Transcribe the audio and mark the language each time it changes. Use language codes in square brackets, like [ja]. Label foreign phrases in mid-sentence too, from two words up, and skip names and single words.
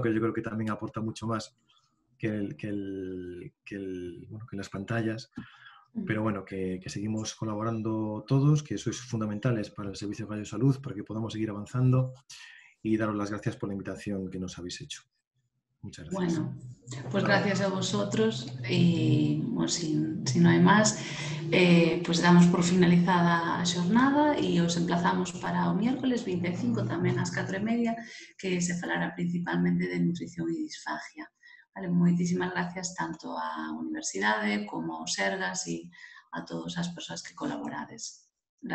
[es] Que yo creo que también aporta mucho más que las pantallas. Pero bueno, que seguimos colaborando todos, que sois fundamentales para el Servicio de Radiosalud, para que podamos seguir avanzando, y daros las gracias por la invitación que nos habéis hecho. Muchas gracias. Bueno, pues gracias a vosotros, y bueno, [gl] si no hai máis, pues damos por finalizada a xornada e os emplazamos para o miércoles 25 tamén ás 4:30, que se falará principalmente de nutrición e disfagia. Vale, moitísimas gracias tanto á Universidade como ao Sergas e a todas as persoas que colaborades.